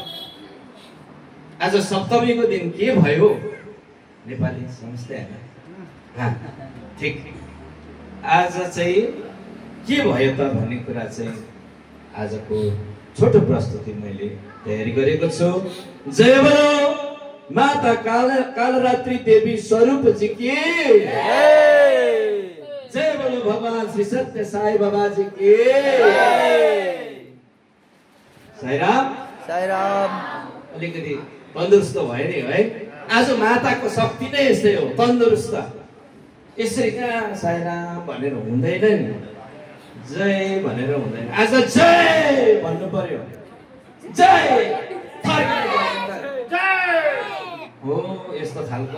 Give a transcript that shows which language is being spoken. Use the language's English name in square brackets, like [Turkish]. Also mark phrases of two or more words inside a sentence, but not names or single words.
[Nepali] आज सप्तमीको दिन के भयो? नेपाली समझ्दै हैन? ठीक, आज चाहिँ के भयो त भन्ने कुरा चाहिँ आजको छोटो प्रस्तुति मैले तयारी गरेको छु। [Hindi] जय बोलो माता कालरात्रि देवी स्वरूप जी की जय बोलो भगवान श्री सत्य साई बाबा जी की साई राम साई राम। [Nepali] अलिकति तन्दुरुस्त भयो नि है? आज माताको शक्ति नै यस्तै हो, तन्दुरुस्त। यसरी कहाँ साई राम भनेर हुँदैन नि, जय भनेर हुँदैन। आज जय भन्नु पर्यो, जय हो यस्तो खालको।